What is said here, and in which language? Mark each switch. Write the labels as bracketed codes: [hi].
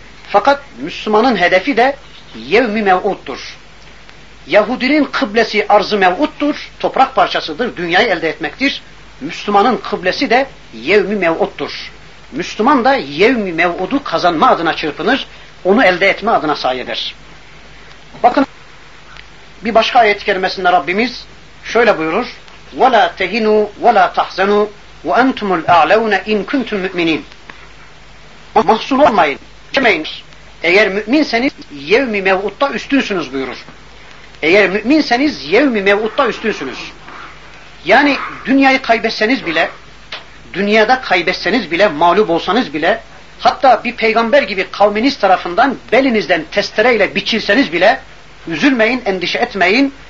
[tr] Fakat Müslümanın hedefi de yevmi mev'uddur. Yahudinin kıblesi arz-ı mev'uddur, toprak parçasıdır, dünyayı elde etmektir. Müslümanın kıblesi de yevmi mev'uddur. Müslüman da yevmi mev'udu kazanma adına çırpınır, onu elde etme adına sayı eder. Bakın, bir başka ayet-i kerimesinde Rabbimiz şöyle buyurur: [ar] وَلَا تَهِنُوا وَلَا تَحْزَنُوا وَاَنْتُمُ الْاَعْلَوْنَ اِنْ كُنْتُمْ مُؤْمِنِينَ. [tr] Mahzun olmayın, çekmeyin. Eğer müminseniz yevmi mev'utta üstünsünüz buyurur. Eğer müminseniz yevmi mev'utta üstünsünüz. Yani dünyayı kaybetseniz bile, dünyada kaybetseniz bile, mağlup olsanız bile, hatta bir peygamber gibi kavminiz tarafından belinizden testereyle biçilseniz bile üzülmeyin, endişe etmeyin.